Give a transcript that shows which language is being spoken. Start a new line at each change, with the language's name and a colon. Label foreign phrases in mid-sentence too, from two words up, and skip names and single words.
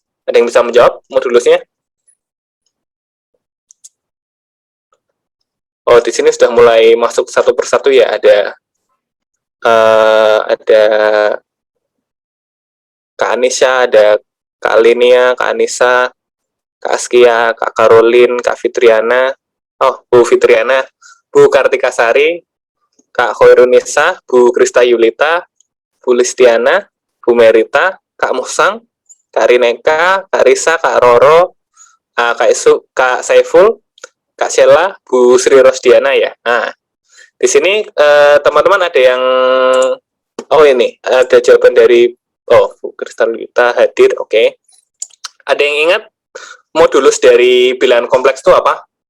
Indonesian: Ada yang bisa menjawab modulusnya? Oh, di sini sudah mulai masuk satu persatu ya. Ada Kak Anisha, ada Kak Alinia, Kak Anissa, Kak Askia, Kak Karolin, Kak Fitriana, Bu Fitriana, Bu Kartika Sari, Kak Khoirunisa, Bu Krista Yulita, Bu Listiana, Bu Merita, Kak Musang, Kak Rineka, Kak Risa, Kak Roro, Kak Saiful, Kak Sheila, Bu Sri Rosdiana ya. Nah, di sini teman-teman ada yang ini ada jawaban dari Bu Krista Yulita hadir, oke. Ada yang ingat modulus dari bilangan kompleks itu apa?